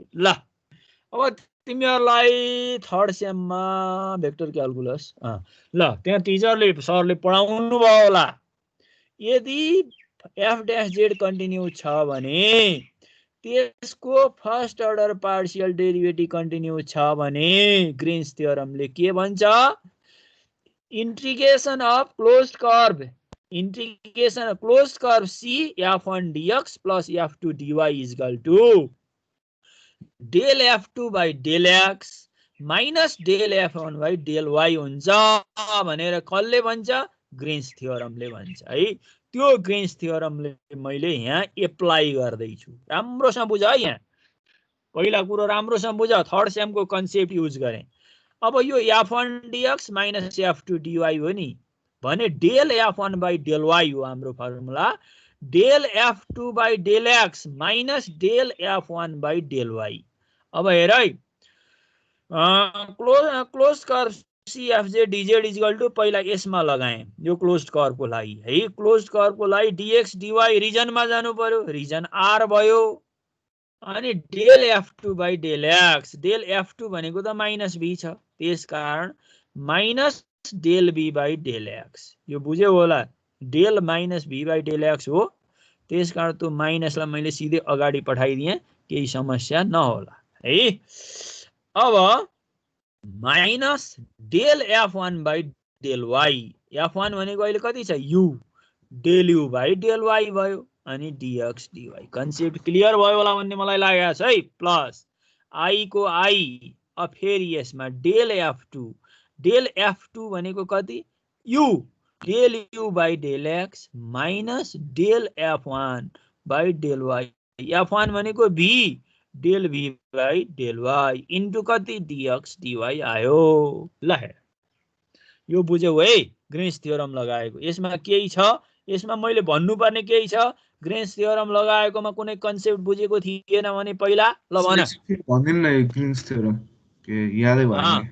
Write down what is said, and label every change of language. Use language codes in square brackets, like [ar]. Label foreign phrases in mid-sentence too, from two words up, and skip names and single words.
[ne] ल अब तिमीहरूलाई थर्ड सेममा [en] vector calculus [ne] ल त्यहाँ टिचरले सरले पढाउनु भयो होला। यदि [en] F dash Z [ne] कन्टिन्यू छ भने त्यसको [en] first order partial derivative continue [ne] छ भने ग्रीन्स थ्योरमले के भन्छ [en] integration of closed curve integration closed curve C f1 dx plus f2 dy is equal to del f2 by del x minus del f1 by del y [ne] हुन्छ भनेर कसले भन्छ ग्रीन्स थ्योरमले भन्छ है। त्यो ग्रीन्स थ्योरमले मैले यहाँ एप्लाई गर्दै छु, राम्रोसँग बुझ है। यहाँ पहिला कुरो राम्रोसँग बुझ, थर्ड सेमको [en] concept use [ne] गरे। अब यो [en] f1 dx minus f2 dy [ne] हो नि भने [en] del f1 by del y [ne] हो हाम्रो फर्मुला, [en] del f2 by del x minus del f1 by del y. [ne] अब हेर है [en] close curve CFJ DZ is equal to [ne] पहिला यसमा लगाएँ यो क्लोज्ड कर्वको लागि है। क्लोज्ड कर्वको लागि [en] dx dy [ne] रिजनमा जानु पर्यो, [en] region R [ne] भयो। अनि [en] del f2 by del x, del f2 [ne] भनेको त [en] minus b [ne] छ, त्यसकारण [en] minus del b by del x. [ne] यो बुझ्यौ होला, [en] del minus b by del x [ne] हो, त्यसकारण त्यो माइनसलाई मैले सिधै अगाडि पठाइदिएँ, केही समस्या नहोला है। [en] अब minus del f1 by del y, [ne] f1 भनेको अहिले कति छ u, [en] del u by del y [ne] भयो अनि [en] dx dy। concept clear [ne] भयो होला भन्ने मलाई लागेको छ है। प्लस i को i, अब फेरि यसमा [en] del f2 [ne] भनेको कति u, [en] del u by del x minus del f1 by del y, [ne] f1 भनेको b, [en] del v by del y into [ne] कति [en] dx dy [ne] आयो। ल यो बुझ्यौ है ग्रीन्स थ्योरम लगाएको। यसमा केही छ, यसमा मैले भन्नुपर्ने केही छ, ग्रीन्स थ्योरम लगाएकोमा कुनै कन्सेप्ट बुझेको थिएन भने पहिला ल भन। भन्दिन न ग्रीन्स थ्योरम के यादै भएन।